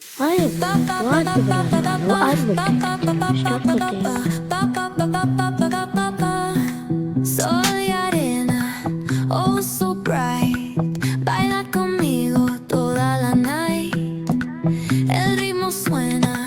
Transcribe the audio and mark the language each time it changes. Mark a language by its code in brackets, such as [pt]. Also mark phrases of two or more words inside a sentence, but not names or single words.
[tr] Hayır, vardı biraz daha. Az böyle. Çok da değil. [es] Sol y arena, [en] oh so bright. [es] Baila conmigo toda la night. El ritmo suena